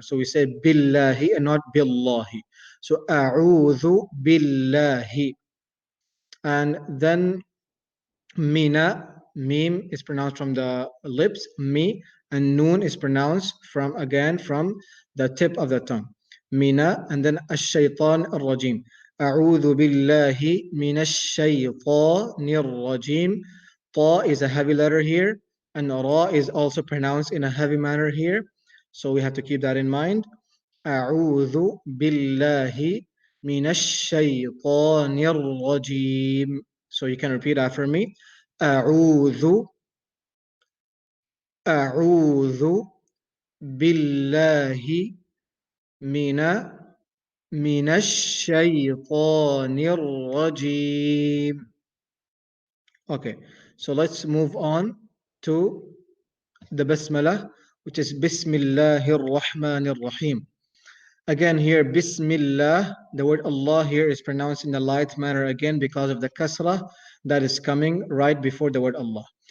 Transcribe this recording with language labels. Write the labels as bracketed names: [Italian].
[English] So we say billahi and not billahi. So a'udhu billahi. And then Mina, mim is pronounced from the lips, me, and noon is pronounced from, again, from the tip of the tongue. Mina, and then ash-shaytan ar-rajim. [Arabic] أعوذ بالله من الشيطان الرجيم. [English] Ta is a heavy letter here, and ra is also pronounced in a heavy manner here. So we have to keep that in mind. [Arabic] أعوذ بالله من الشيطان الرجيم. [English] So you can repeat after me. [Arabic] أعوذ أعوذ بالله من من الشيطان الرجيم. [English] Okay, so let's move on to the Basmalah, which is Bismillahir Rahmanir Rahim. Again, here, Bismillah, the word Allah here is pronounced in a light manner again because of the kasrah that is coming right before the word Allah.